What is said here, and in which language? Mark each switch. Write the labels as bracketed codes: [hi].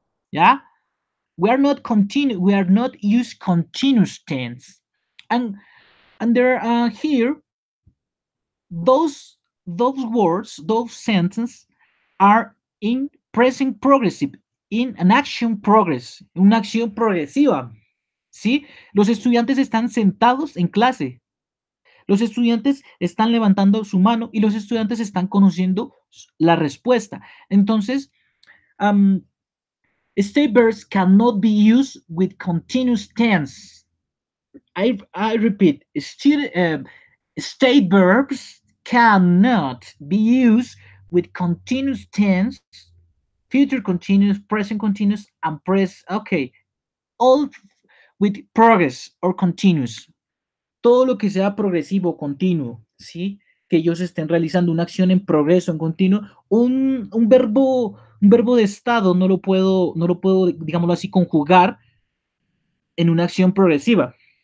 [en] Yeah, we are not use continuous tense, and there are here those words, those sentences are in present progressive, in an action progress, [es] una acción progresiva. ¿Sí? Los estudiantes están sentados en clase. Los estudiantes están levantando su mano y los estudiantes están conociendo la respuesta. Entonces, [en] um, state verbs cannot be used with continuous tense. I repeat, state verbs cannot be used with continuous tense, future continuous, present continuous, and okay, all with progress or continuous. [es] Todo lo que sea progresivo, continuo, ¿sí? Que ellos estén realizando una acción en progreso, en continuo, un verbo de estado no lo puedo, digámoslo así, conjugar en una acción progresiva.